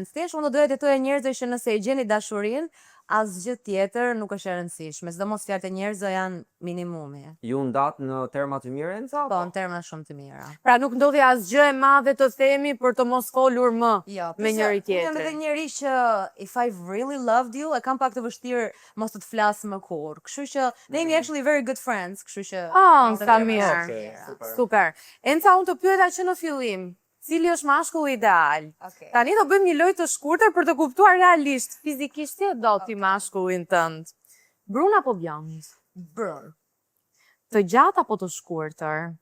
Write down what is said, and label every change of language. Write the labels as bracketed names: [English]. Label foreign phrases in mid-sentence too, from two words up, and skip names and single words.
[Albanian] Thjesht unë do doja të thoya njerëzve që nëse e gjeni dashurinë, asgjë tjetër nuk është e rëndësishme, sidomos fjalët e njerëzve janë minimumi. Ju ndat në terma të mirë, Enca? Po, në terma shumë të mira. Pra nuk ndodhi asgjë e madhe të themi për të mos folur më me njëri Unë jam edhe tjetrin. njeri që [English] if I really loved you, [Albanian] e kam pak të vështirë mos të flas më kurrë. Kështu që ne jemi [English] actually very good friends, [Albanian] kështu që Sa mirë. Super. Enca, unë të pyeta që në fillim, cili është mashkulli ideal? Tani do bëjmë një lojë të shkurtër për të kuptuar realisht, fizikisht si e do ti mashkullin tënd. Brun apo bjond? brun, Të gjatë apo të shkurtër?